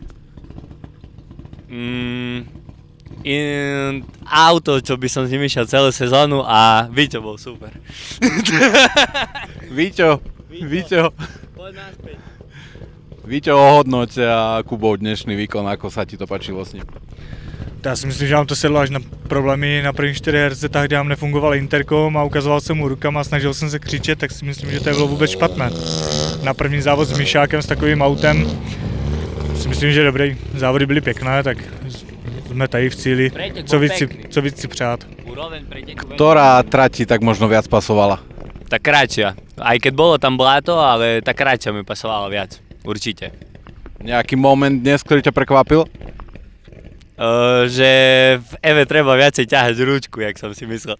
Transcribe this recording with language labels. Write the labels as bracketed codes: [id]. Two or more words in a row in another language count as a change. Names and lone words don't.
[sk] Auto, čo by som s ním išiel celú sezónu a Víťo bol super. Víťo. Poď naspäť. Víťo, ohodnoť Kubov dnešný výkon, ako sa ti to páčilo s ním? [cs] Já si myslím, že nám to sedlo až na problémy. Na prvních 4 herzetách, kde nám nefungoval interkom a ukazoval jsem mu rukama a snažil jsem se křičet, tak si myslím, že to bylo vůbec špatné. Na první závod s Mišákem, s takovým autem, si myslím, že dobrý. Závody byly pěkné, tak jsme tady v cíli. Co víc si přát. [sk] Ktorá trať ti tak možno viac pasovala? Tá kratšia. Aj keď bolo tam bláto, ale tá kratšia mi pasovala viac. Určite. Nejaký moment dnes, ktorý ťa prekvapil? Že v Eve treba viacej ťahať ručku, jak som si myslel.